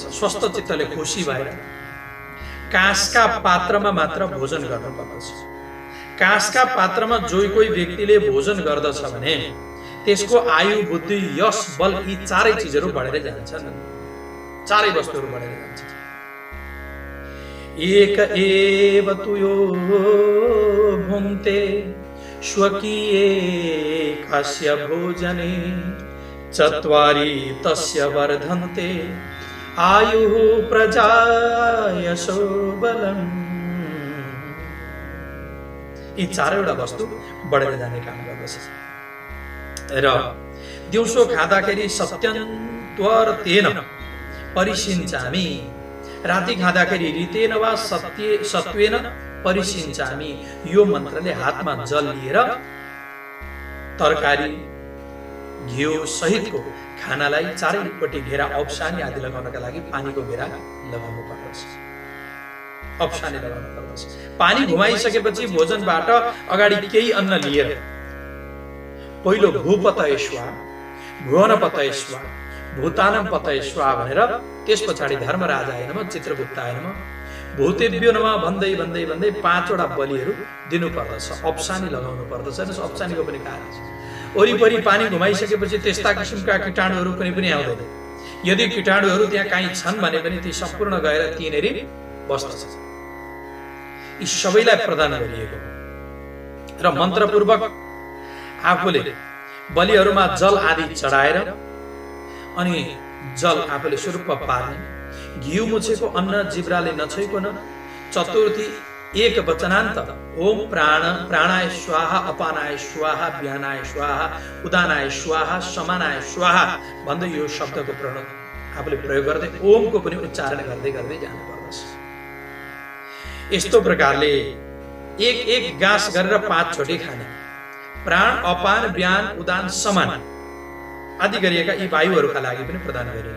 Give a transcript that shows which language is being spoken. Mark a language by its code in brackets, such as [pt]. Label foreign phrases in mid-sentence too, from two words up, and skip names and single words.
[ne] स्वस्थ चित्तले खुसी भएर काँसका पात्रमा मात्र भोजन गर्नु पर्दछ। काँसका पात्रमा जो कोही व्यक्तिले भोजन गर्दछ भने त्यसको आयु, बुद्धि, यश, बल यी चारै चिजहरू बढेर जान्छन्। चारै वस्तुहरू बढेर जान्छन्। [sa] एक एव तुयो भुङ्क्ते स्वकीये कस्य भोजने चत्वारि तस्य वर्धन्ते आयुः प्रजायशो बलम्। [ne] यी चारैवटा वस्तु बढेर जाने काम गर्दछ। र दिउँसो खाँदाखेरि [sa] सत्यन्त्वर्तेन परिसिञ्चामि, [ne] राति खाँदाखेरि [sa] ऋतेन वा सत्वेन परिसिञ्चामि। [ne] यो मन्त्रले हातमा जल लिएर तरकारी, घिउ सहितको खानालाई चारैपट्टि घेरा, औपसानी आदि लगाउनका लागि पानीको घेरा लगाउनु पर्दछ। अप्सानी लगाउनु पर्दछ। पानी घुमाइसकेपछि भोजनबाट अगाडि केही अन्न लिएर पहिलो [sa] भूपतये स्वाहा, भुवनपतये स्वाहा, भूतानं पतये स्वाहा [ne] भनेर त्यस पछाडि [sa] धर्मराजाय नमः, चित्रगुप्ताय नमः, भूतेभ्यो नमः [ne] भन्दै भन्दै भन्दै 5 वटा बलिहरू दिनु पर्दछ। अप्सानी लगाउनु पर्दछ। अप्सानीको पनि कारण छ। वरिपरि पानी घुमाइसकेपछि त्यस्ता किसिमका कीटाणुहरू कुनै पनि आउँदैन। यदि कीटाणुहरू त्यहाँ कहीँ छन् भने पनि ती सम्पूर्ण गएर तिनीहरू बस्दछ। यी सबैलाई प्रदान गरिएको हो र मन्त्रपूर्वक आफूले बलिहरूमा जल आदि चढाएर अनि जल आफूले स्वरूप पार्ने, घिउ मुछेको अन्न जिब्राले नछोइकन, चतुर्थी एक वचनान्त [sa] ओम प्राणाय स्वाहा, अपानाय स्वाहा, व्यानाय स्वाहा, उदानाय स्वाहा, समानाय स्वाहा [ne] भन्दै यो शब्दको आफूले प्रयोग गर्दै ओमको पनि उच्चारण गर्दै गर्दै जानु पर्दछ। यस्तो प्रकारले एक गाँस गरेर 5 चोटि खाने, प्राण, अपान, व्यान, उदान, समान आदि गरिएका यी वायुहरूका लागि पनि प्रदान गरिने।